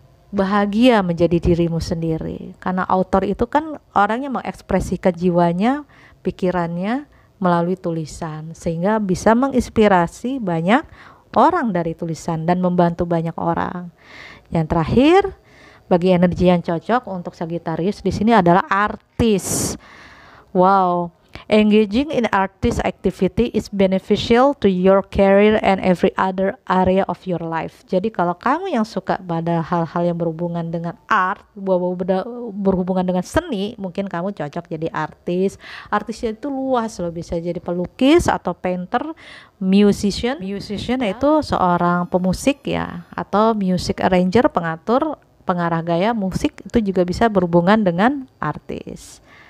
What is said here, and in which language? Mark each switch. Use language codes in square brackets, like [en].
[id] bahagia menjadi dirimu sendiri. Karena author itu kan orang yang mengekspresikan jiwanya, pikirannya melalui tulisan, sehingga bisa menginspirasi banyak orang dari tulisan dan membantu banyak orang. Yang terakhir, bagi energi yang cocok untuk Sagittarius di sini adalah artis. [en] Wow, engaging in artist activity is beneficial to your career and every other area of your life. [id] Jadi kalau kamu yang suka pada hal-hal yang berhubungan dengan art, berhubungan dengan seni, mungkin kamu cocok jadi artis. Artisnya itu luas loh, bisa jadi pelukis atau painter, musician. Musician itu seorang pemusik ya, atau music arranger, pengatur, pengarah gaya musik, itu juga bisa berhubungan dengan artis.